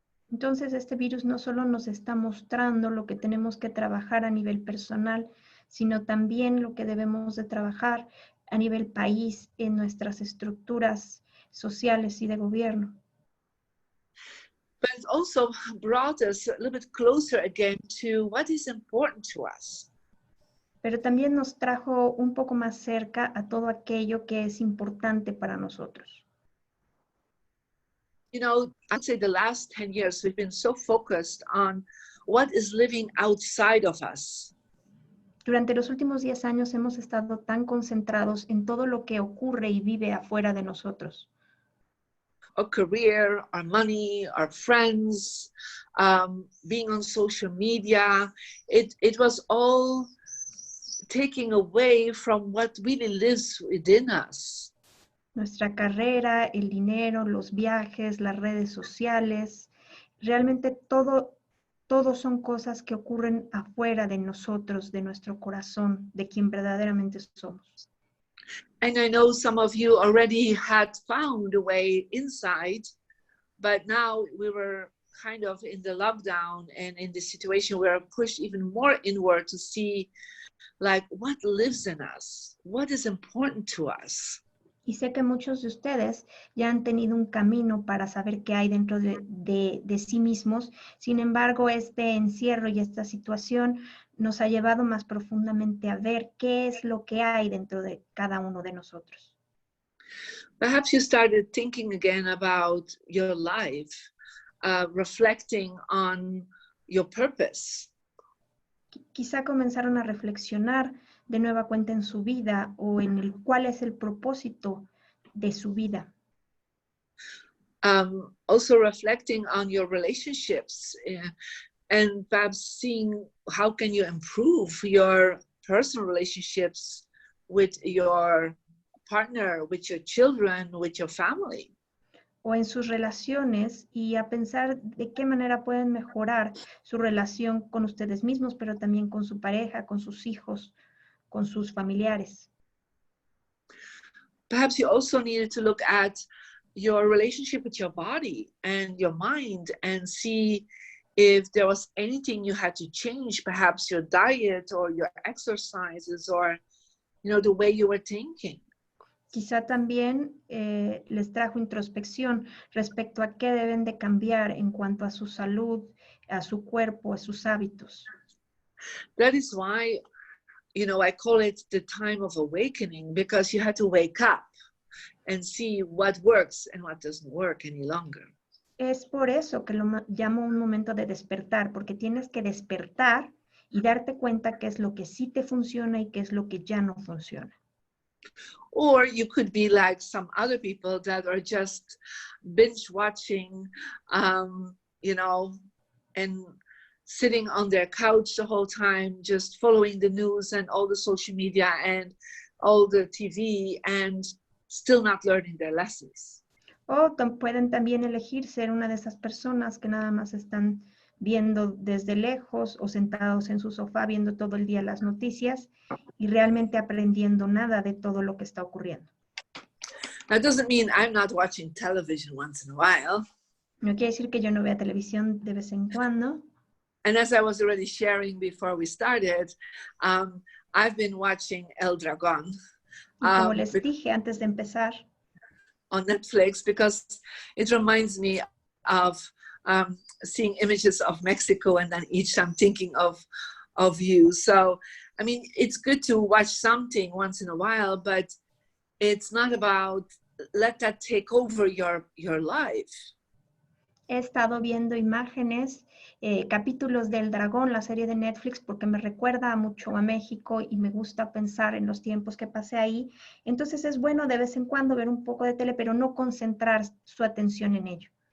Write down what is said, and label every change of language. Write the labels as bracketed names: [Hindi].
[Spanish] Entonces este virus no solo nos está mostrando lo que tenemos que trabajar a nivel personal, sino también lo que debemos de trabajar a nivel país en nuestras estructuras sociales y de gobierno. [English] But it also brought us a little bit closer again to what is important to us. [Spanish] Pero también nos trajo un poco más cerca a todo aquello que es importante para nosotros. [English] You know, I'd say the last 10 years we've been so focused on what is living outside of us. [Spanish] Durante los últimos 10 años hemos estado tan concentrados en todo lo que ocurre y vive afuera de nosotros. [English] Our career, our money, our friends, being on social media, it was all taking away from what really lives within us. [Spanish] Nuestra carrera, el dinero, los viajes, las redes sociales, realmente todo son cosas que ocurren afuera de nosotros, de nuestro corazón, de quien verdaderamente somos. [English] And I know some of you already had found a way inside, but now we were kind of in the lockdown and in the situation we are pushed even more inward to see like what lives in us, what is important to us. [Spanish] Y sé que muchos de ustedes ya han tenido un camino para saber qué hay dentro de sí mismos. Sin embargo, este encierro y esta situación nos ha llevado más profundamente a ver qué es lo que hay dentro de cada uno de nosotros. [English] Perhaps you started thinking again about your life, reflecting on your purpose. [Spanish] Quizá comenzaron a reflexionar de nueva cuenta en su vida o en el cuál es el propósito de su vida. [English] Also reflecting on your relationships and perhaps seeing how can you improve your personal relationships with your partner, with your children, with your family. [Spanish] O en sus relaciones y a pensar de qué manera pueden mejorar su relación con ustedes mismos, pero también con su pareja, con sus hijos, con sus familiares. [English] Perhaps you also needed to look at your relationship with your body and your mind and see if there was anything you had to change, perhaps your diet or your exercises or, you know, the way you were thinking. [Spanish] Quizá también les trajo introspección respecto a qué deben de cambiar en cuanto a su salud, a su cuerpo, a sus hábitos. [English] That is why, you know, I call it the time of awakening, because you had to wake up and see what works and what doesn't work any longer. [Spanish] Es por eso que lo llamo un momento de despertar, porque tienes que despertar y darte cuenta qué es lo que sí te funciona y qué es lo que ya no funciona. [English] Or you could be like some other people that are just binge watching, you know, and sitting on their couch the whole time, just following the news and all the social media and all the TV and still not learning their lessons. [Spanish] O pueden también elegir ser una de esas personas que nada más están viendo desde lejos o sentados en su sofá viendo todo el día las noticias y realmente aprendiendo nada de todo lo que está ocurriendo. [English] That doesn't mean I'm not watching television once in a while. [Spanish] No quiere decir que yo no vea televisión de vez en cuando. [English] And as I was already sharing before we started, I've been watching El Dragón. [Spanish] Y como les dije antes de empezar, [English] on Netflix, because it reminds me of seeing images of Mexico, and then each I'm thinking of you. So, I mean, it's good to watch something once in a while, but it's not about let that take over your life. [Spanish] He estado viendo imágenes, capítulos del Dragón, la serie de Netflix, porque me recuerda mucho a México y me gusta pensar en los tiempos que pasé ahí. Entonces es bueno de vez en cuando ver un poco de tele, pero no concentrar su atención en ello.